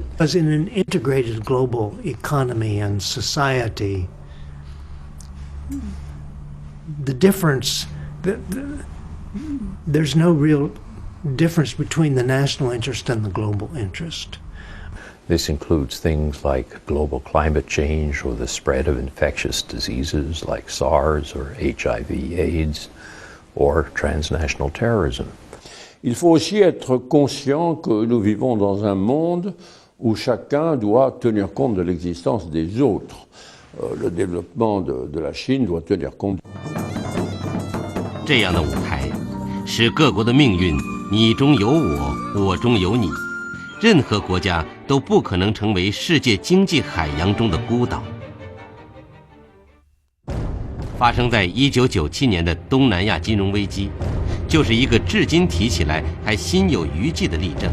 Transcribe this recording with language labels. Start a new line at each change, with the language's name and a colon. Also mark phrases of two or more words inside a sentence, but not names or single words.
English: As in an integrated global economy and society, the difference, there's no real difference between the national interest and the global interest. This includes things like global climate change or the spread of infectious diseases like SARS or HIV/AIDS or transnational terrorism.
French: Il faut aussi être conscient que nous vivons dans un monde où chacun doit tenir compte de l'existence des autres. Le développement de la Chine doit tenir compte.
Chinese: 这样的舞台，使各国的命运你中有我，我中有你，任何国家都不可能成为世界经济海洋中的孤岛。发生在1997年的东南亚金融危机，就是一个至今提起来还心有余悸的例证。